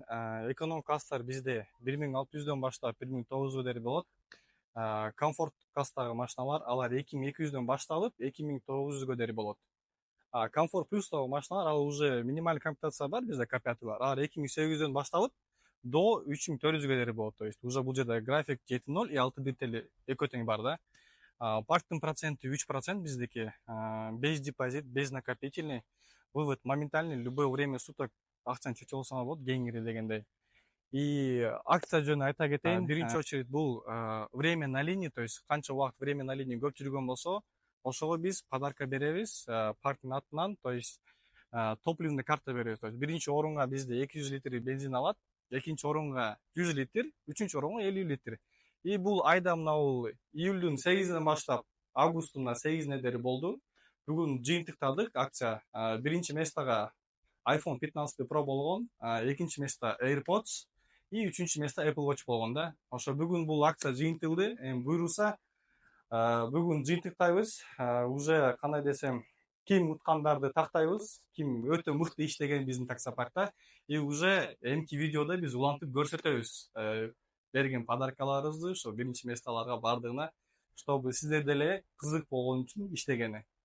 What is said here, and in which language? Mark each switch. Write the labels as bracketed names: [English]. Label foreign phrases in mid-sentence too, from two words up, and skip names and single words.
[Kyrgyz] Эконом класстар бизде 1600дөн баштап 1900 дери болот. Комфорт класстагы машиналар алар 2200дөн башталып 2900гө дери болот. Комфорт плюстагы машиналар ал уже минималдык комплектация бар, бизде К5 бар. Алар 2800дөн башталып до 3400гө дери болот. [Russian] То есть уже [Kyrgyz] бул жерде график 7.0 и 6 детали экөө тең бар да. Парктын проценти 3% биздики, [Russian] без депозит, без накопительный, вывод моментальный, любое время суток [Kyrgyz] акчаны чечип алсаңар болот, кеңири дегендей. И акция жөнүндө айта кетейин, биринчи очередь бул [Russian] время на линии, то есть [Kyrgyz] канча убакыт [Russian] время на линии [Kyrgyz] көп жүргөн болсо, ошого биз подарка беребиз, парктын атынан, [Russian] то есть топливный [Kyrgyz] карта беребиз. [Russian] То есть [Kyrgyz] биринчи орунга бизде 200 литр бензин алат, экинчи орунга 100 литр, үчүнчү орунга 50 литр. И бул айда мынау июлдун 8-ден баштап августтун 8-ине дери болду. Бүгүн жыйынтыктадык акция. Биринчи местага iPhone 15 Pro болгон, экинчи место AirPods и үчүнчү место Apple Watch болгон да. Ошо бүгүн бул акция жыйынтылды. Буйруса бүгүн жыйынтыктайбыз. Уже кандай десем, ким уткандарды тактайбыз, ким өтө мыкты иштеген биздин таксопаркта. И уже эмки видеодо биз улантып көрсөтөбүз. Берген подаркаларыбызды, ошо биринчи месталарга бардыгына, чтобы сиздер деле кызык болгон үчүн иштегени.